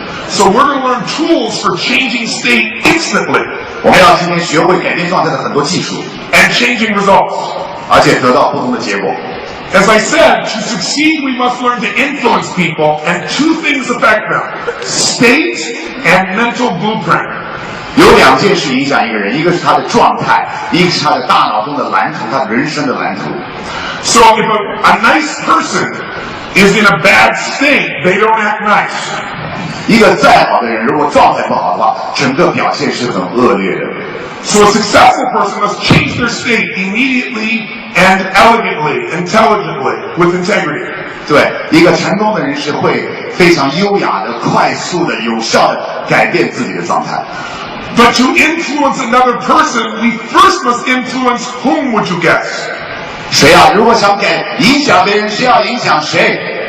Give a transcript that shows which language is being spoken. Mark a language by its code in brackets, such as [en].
[en] So we're going to learn tools for changing state instantly. [zh] 我们要今天学会改变状态的很多技术 [en] and changing results. [zh] 而且得到不同的结果。 [en] As I said, to succeed, we must learn to influence people, and two things affect them: state and mental blueprint. [zh] 有两件事影响一个人，一个是他的状态，一个是他的大脑中的蓝图，他的人生的蓝图。 [en] So if a nice person is in a bad state, they don't act nice. [zh] 一个再好的人，如果状态不好的话，整个表现是很恶劣的。 [en] So a successful person must change their state immediately and elegantly, intelligently, with integrity. [zh] 对，一个成功的人是会非常优雅的、快速的、有效的改变自己的状态。 [en] But to influence another person, we first must influence whom, would you guess? [zh] 谁啊？如果想影响别人，谁要影响谁